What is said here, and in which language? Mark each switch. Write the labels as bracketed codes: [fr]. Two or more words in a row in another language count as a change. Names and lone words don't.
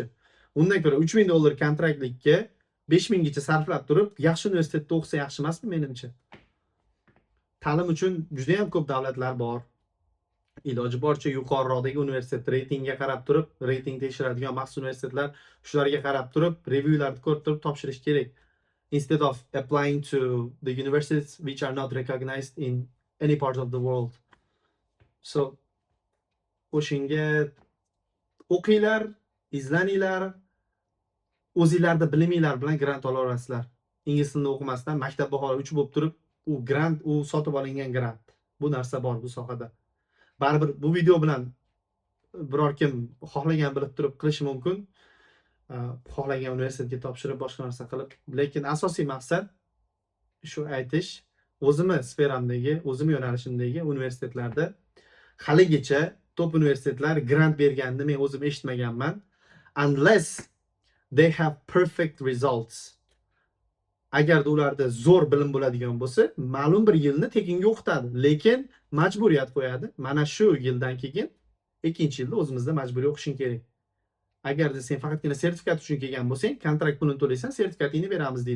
[uz] Undan ko'ra $3000 kontraktlikka 5000 gacha sarflab turib, yaxshi universitetda o'qisa yaxshi emasmi menimcha? Ta'lim uchun juda ham ko'p davlatlar bor. Iloji boricha yuqoriroqdagi universitet reytingga qarab turib, reyting tekshiradigan maxsus universitetlar shularga qarab turib, reviewlarni ko'rib turib topshirish kerak. [en] Instead of applying to the universities which are not recognized in any part of the world. So, [uz] o'shinga o'qinglar, izlaninglar, o'zingizlarda biliminglar bilan grant ola olasizlar. Ingliz tilini o'qimasdan maktab baholi 3 bo'lib turib, u grant, u sotib olingan grant. Bu narsa bor bu sohada. Baribir bu video bilan biror kim xohlagan bilib turib qilishi mumkin. Xohlagan universitetga topshirib boshqa narsa qilib, lekin asosiy maqsad shu aytish, o'zimni sferamdagi, o'zim yo'nalishimdagi universitetlarda haligacha top universitetlar grant berganini men o'zim eshitmaganman. [en] Unless they have perfect results. [uz] Agarda ularda zo'r bilim bo'ladigan bo'lsa, ma'lum bir yilni tekinga o'qitadi, lekin majburiyat qo'yadi. Mana shu yildan keyin ikkinchi yilda o'zimizda majburiy o'qishing kerak. Agarda sen faqatgina sertifikat uchun kelgan bo'lsang, kontrakt pulini to'laysan, sertifikatingni beramiz deydi.